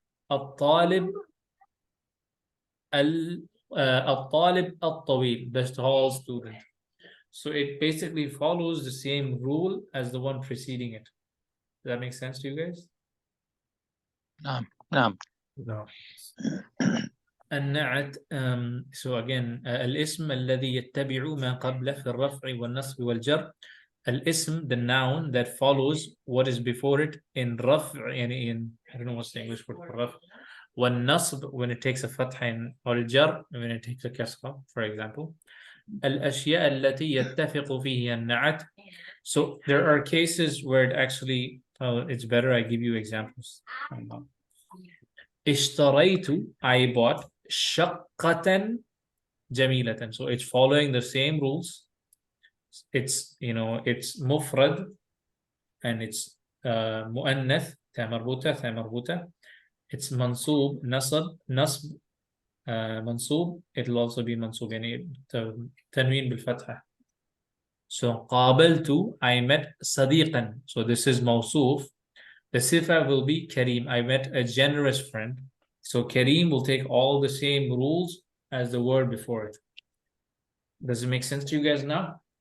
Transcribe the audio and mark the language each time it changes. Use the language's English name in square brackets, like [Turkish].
[Arabic] Al-talib al-talib al-tawil, [English] the tall student. So it basically follows the same rule as the one preceding it. Does that make sense to you guys? [Arabic] نعم نعم. [English] No. [Arabic] النعت [English] so again [Arabic] الاسم الذي يتبع ما قبله في الرفع والنصب والجر. [English] الاسم, the noun that follows what is before it in رفع, in I don't know what's the English word for رفع. والنصب, when it takes a fatha, والجر when it takes a kasra, for example. [Arabic] الأشياء التي يتفق فيها النعت. [English] So there are cases where it actually, it's better I give you examples. اشتريت, I bought, [Arabic] شقة جميلة. [English] So it's following the same rules it's it's mufrad and it's [Arabic] مؤنث تاء مربوطة [English] it's mansub nasb منصوب. It'll also be [Arabic] منصوب يعني تنوين بالفتحة. [English] So قابلت, I met صديقا. So this is موصوف. The sifa will be Kareem. I met a generous friend. So Kareem will take all the same rules as the word before it. Does it make sense to you guys now?